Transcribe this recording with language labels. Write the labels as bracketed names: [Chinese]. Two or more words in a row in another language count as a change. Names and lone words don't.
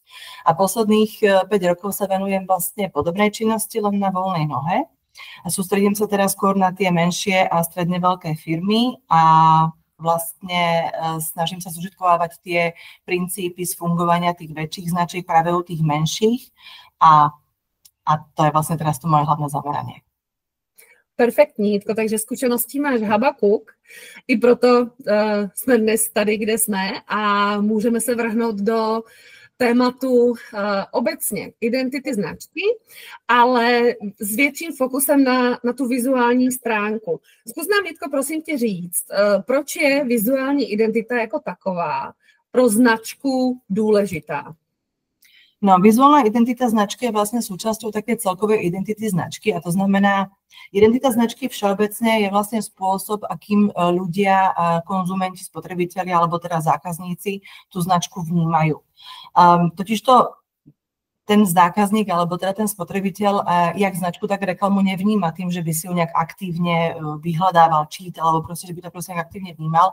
[Slovak] A posledných 5 rokov sa venujem vlastne podobnej činnosti, len na voľnej nohe. A sústredím sa teraz skôr na tie menšie a stredne veľké firmy a vlastne snažím sa zužitkovávať tie princípy z fungovania tých väčších značiek práve u tých menších a to je vlastne teraz to moje hlavné zameranie. [Czech] Perfektní, Jitko, takže zkušeností máš habakuk, i proto jsme dnes tady, kde jsme a můžeme se vrhnout do tématu obecně identity značky, ale s větším fokusem na tu vizuální stránku. Zkus nám, Jitko, prosím tě říct, proč je vizuální identita jako taková pro značku důležitá? [Slovak] No, vizuálna identita značky je vlastne súčasťou také celkovej identity značky a to znamená, identita značky všeobecne je vlastne spôsob, akým ľudia, konzumenti, spotrebitelia alebo teda zákazníci tú značku vnímajú. Totižto ten zákazník alebo teda ten spotrebiteľ jak značku, tak reklamu nevníma tým, že by si ju nejak aktívne vyhľadával, čítal alebo proste, že by to proste nejak aktívne vnímal.